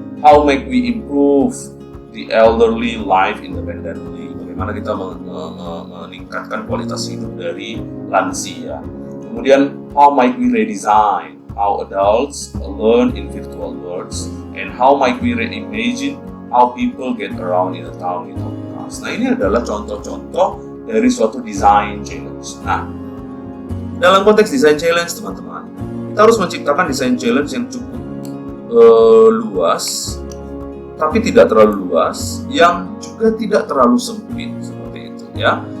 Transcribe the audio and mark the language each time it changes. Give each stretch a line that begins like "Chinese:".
English: How might we improve the elderly life independently?
Indonesian: Bagaimana kita meningkatkan kualitas hidup dari lansia.
English: Kemudian how might we redesign how adults learn in virtual worlds, and how might we reimagine how people get around in a town without cars.
Indonesian: Nah, ini adalah contoh-contoh dari suatu design challenge. Nah, dalam konteks design challenge teman-teman, kita harus menciptakan design challenge yang cukup luas, tapi tidak terlalu luas, yang juga tidak terlalu sempit seperti itu ya.